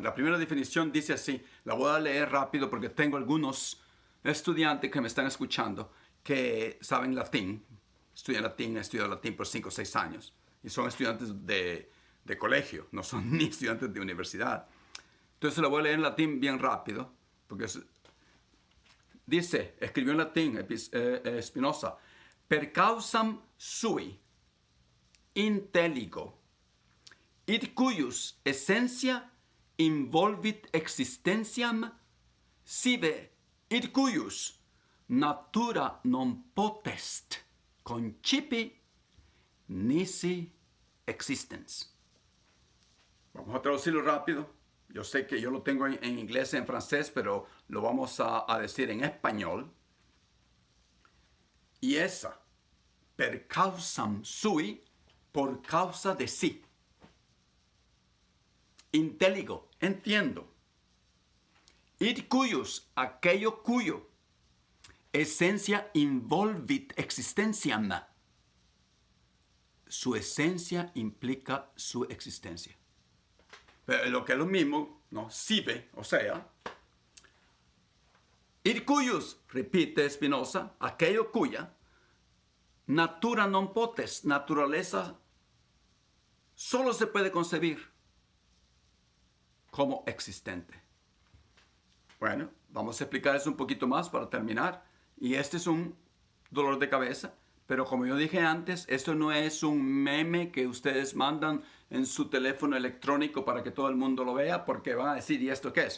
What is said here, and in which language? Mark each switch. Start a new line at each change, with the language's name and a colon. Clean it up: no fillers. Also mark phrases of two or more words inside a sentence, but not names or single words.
Spanish: La primera definición dice así, la voy a leer rápido porque tengo algunos estudiantes que me están escuchando que saben latín, estudian latín por 5 o 6 años y son estudiantes de colegio, no son ni estudiantes de universidad. Entonces la voy a leer en latín bien rápido porque dice, escribió en latín Spinoza,
Latin: per causam sui intelligo, id cuius essentia involvit existentiam, sive id cuius natura non potest concipi nisi existens.
Spanish: Vamos a traducirlo rápido. Yo sé que yo lo tengo en inglés y en francés, pero lo vamos a decir en español. Y esa,
Latin: per causam sui,
Spanish: por causa de sí. Intelligo, entiendo.
Latin: Id cuius,
Spanish: aquello cuyo.
Latin: Esencia involvit existentiam.
Spanish: Su esencia implica su existencia. Pero lo que es lo mismo, ¿no? Sive, o sea.
Latin: Id cuius,
Spanish: repite Spinoza, aquello cuya.
Latin: Natura non potest,
Spanish: naturaleza solo se puede concebir. como existente. Bueno, vamos a explicar eso un poquito más para terminar. Y este es un dolor de cabeza, pero como yo dije antes, esto no es un meme que ustedes mandan en su teléfono electrónico para que todo el mundo lo vea, porque van a decir, ¿y esto qué es?